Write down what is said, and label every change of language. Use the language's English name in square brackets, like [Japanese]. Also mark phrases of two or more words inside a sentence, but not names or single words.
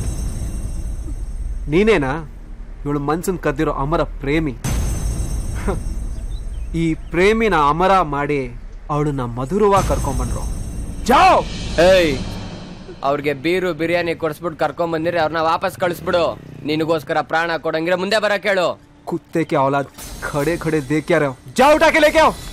[Kannada] ನೀನೇನಾ ಇವಳು ಮನ್ಸನ್ ಕದ್ದಿರೋ ಅಮರ ಪ್ರೇಮಿ? ಈ ಪ್ರೇಮಿನ ಅಮರ ಮಾಡಿ ಅವಳನ್ನ ಮಧುರವಾಗಿ ಕರ್ಕೊಂಡ್ಬಂದ್ರು. ಜಾವ್ ಏಯ್, ಅವ್ರಿಗೆ ಬೀರು ಬಿರಿಯಾನಿ ಕೊಡಿಸ್ಬಿಟ್ಟು ಕರ್ಕೊಂಡ್ ಬಂದಿರಿ, ಅವ್ರನ್ನ ವಾಪಸ್ ಕಳಿಸ್ಬಿಡು. ನಿನಗೋಸ್ಕರ ಪ್ರಾಣ ಕೊಡಂಗಿರ ಮುಂದೆ ಬರ ಕೇಳು. [Hindi] कुत्ते के औलाद खड़े खड़े देख क्या रहे हो? जाओ उठा के लेके आओ.